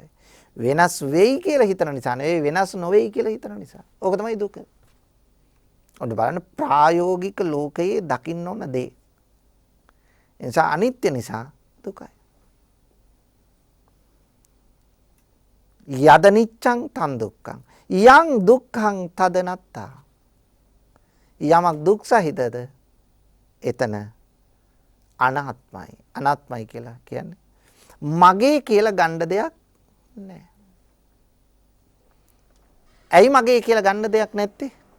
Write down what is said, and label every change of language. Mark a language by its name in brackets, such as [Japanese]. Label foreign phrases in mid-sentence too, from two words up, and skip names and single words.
[Sinhala] වෙනස් වෙයි කියලා හිතන නිසා නෙවෙයි වෙනස් නොවේයි කියලා හිතන නිසා. ඕක තමයි දුක. ඔන්න බලන්න ප්‍රායෝගික ලෝකයේ දකින්න ඕන දේ. ඒ නිසා අනිත්‍ය නිසා දුකයි. [Pali] යද නිච්ඡං තන් දුක්ඛං. යං දුක්ඛං තදනත්තා. [Sinhala] යමක් දුක් සහිතද එතන අනාත්මයි. අනාත්මයි කියලා කියන්නේ මගේ කියලා ගන්න දෙයක් නැහැ. ඇයි මගේ කියලා ගන්න දෙයක් නැත්තේ?